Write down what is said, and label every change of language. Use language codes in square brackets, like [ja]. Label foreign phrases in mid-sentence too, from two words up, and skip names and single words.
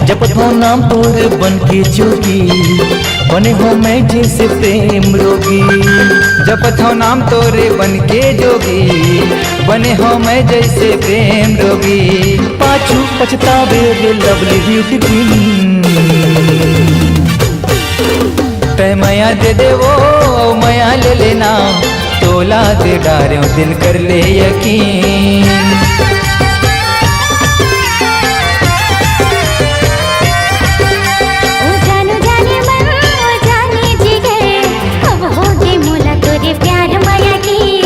[hne] जपत हो नाम तोर बन के जोगी, बने हो मैं जैसे प्रेम रोगी। जपत हो नाम तोरे बन के जोगी, बने हो मैं जैसे प्रेम रोगी। पाछू पछतावे रे [en] lovely beauty queen. [hne] तय माया दे देवो माया ले लेना, तोला दे डारे दिल कर ले यकीन। ओ जानो जाने मन ओ जाने जिगर, अब होगी मोला तोरे प्यार माया की।